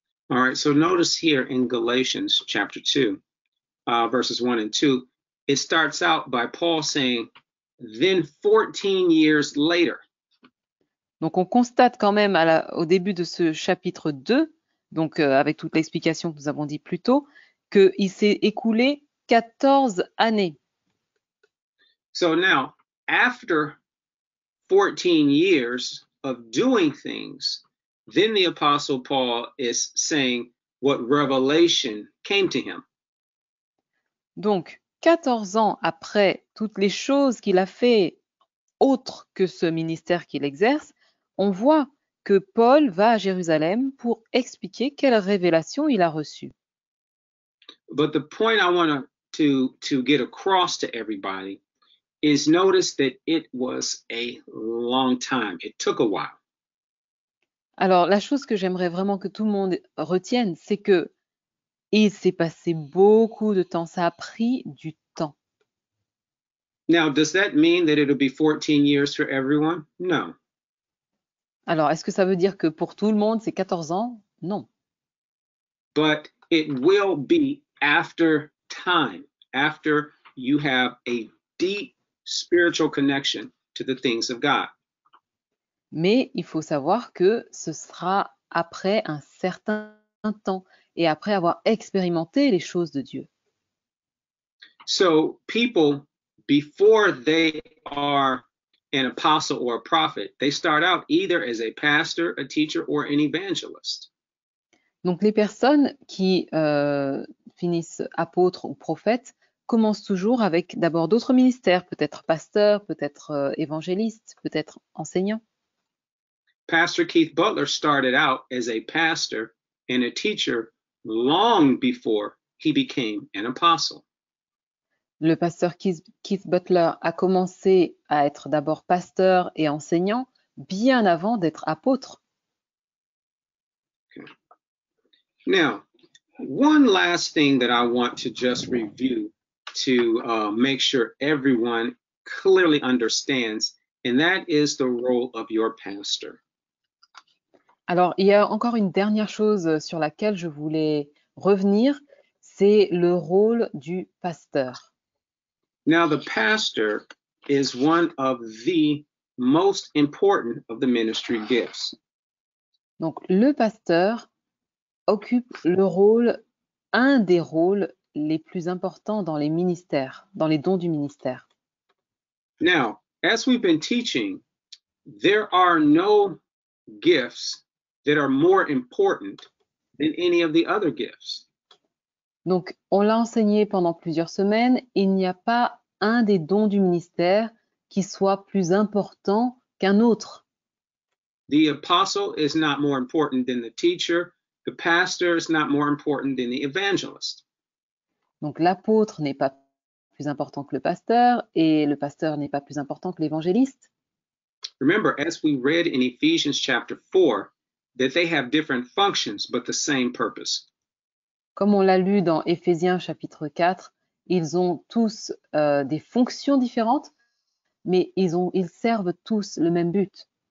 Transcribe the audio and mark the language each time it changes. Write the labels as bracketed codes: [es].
[en] All right, so notice here in Galatians chapter 2, verses 1 and 2, it starts out by Paul saying, then 14 years later. [fr] Donc on constate quand même au début de ce chapitre 2, donc avec toute l'explication que nous avons dit plus tôt, qu'il s'est écoulé 14 années. [en] So now, after 14 years of doing things, then the Apostle Paul is saying what revelation came to him. [fr] Donc, 14 ans après toutes les choses qu'il a fait autres que ce ministère qu'il exerce, on voit que Paul va à Jérusalem pour expliquer quelle révélation il a reçue. [en] But the point I want to get across to everybody is notice that it was a long time. It took a while. [fr] Alors, la chose que j'aimerais vraiment que tout le monde retienne, c'est que il s'est passé beaucoup de temps. Ça a pris du temps. [en] Now, does that mean that it'll be 14 years for everyone? No. [fr] Alors, est-ce que ça veut dire que pour tout le monde, c'est 14 ans? Non. [en] But it will be after time, after you have a deep spiritual connection to the things of God. [fr] Mais il faut savoir que ce sera après un certain temps et après avoir expérimenté les choses de Dieu. [en] So people, before they are an apostle or a prophet, they start out either as a pastor, a teacher, or an evangelist. [fr] Donc les personnes qui finissent apôtres ou prophètes commencent toujours avec d'abord d'autres ministères, peut-être pasteur, peut-être évangéliste, peut-être enseignant. [en] Pastor Keith Butler started out as a pastor and a teacher long before he became an apostle. [fr] Le pasteur Keith Butler a commencé à être d'abord pasteur et enseignant bien avant d'être apôtre. [en] Okay. Now, one last thing that I want to just review to make sure everyone clearly understands, and that is the role of your pastor. [fr] Alors, il y a encore une dernière chose sur laquelle je voulais revenir, c'est le rôle du pasteur. [en] Now, the pastor is one of the most important of the ministry gifts. [fr] Donc, le pasteur occupe le rôle, un des rôles les plus importants dans les ministères, dans les dons du ministère. [en] Now, as we've been teaching, there are no gifts that are more important than any of the other gifts. [fr] Donc, on l'a enseigné pendant plusieurs semaines, il n'y a pas un des dons du ministère qui soit plus important qu'un autre. [en] The apostle is not more important than the teacher. The pastor is not more important than the evangelist. [fr] Donc, l'apôtre n'est pas plus important que le pasteur et le pasteur n'est pas plus important que l'évangéliste. [en] Remember, as we read in Ephesians chapter 4, that they have different functions but the same purpose. [fr] Comme on l'a lu dans Éphésiens chapitre 4, ils ont tous des fonctions différentes, mais ils servent tous le même but.